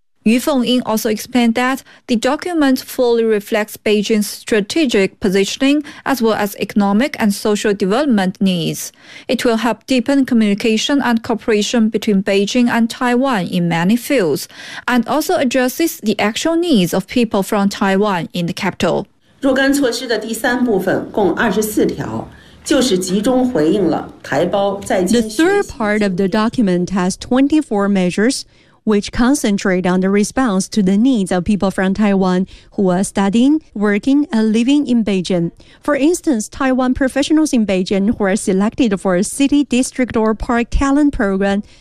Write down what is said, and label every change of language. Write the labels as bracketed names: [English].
[English] Yu Fengying also explained that the document fully reflects Beijing's strategic positioning as well as economic and social development needs. It will help deepen communication and cooperation between Beijing and Taiwan in many fields, and also addresses the actual needs of people from Taiwan in the capital. [Chinese] 若干措施的第三部分共24条。 [English] The third part of the document has 24 measures, which concentrate on the response to the needs of people from Taiwan who are studying, working, and living in Beijing. For instance, Taiwan professionals in Beijing who are selected for a city, district, or park talent program